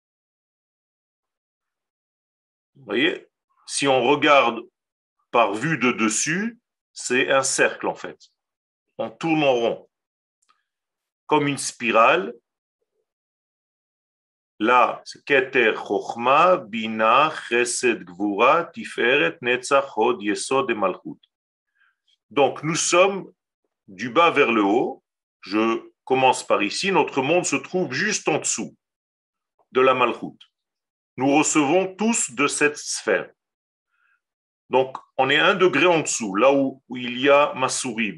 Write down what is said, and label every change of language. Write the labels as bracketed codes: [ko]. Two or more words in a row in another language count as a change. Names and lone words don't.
[fr] Vous voyez, si on regarde par vue de dessus, c'est un cercle en fait. On tourne en rond, comme une spirale. Là, c'est Keter Chochma, Bina, Chesed, Gvura, Tiferet, Netzach, Hod, Yesod et Malchut. Donc, nous sommes du bas vers le haut. Je commence par ici. Notre monde se trouve juste en dessous de la Malchut. Nous recevons tous de cette sphère. Donc, on est 1 degré en dessous, là où il y a ma souris.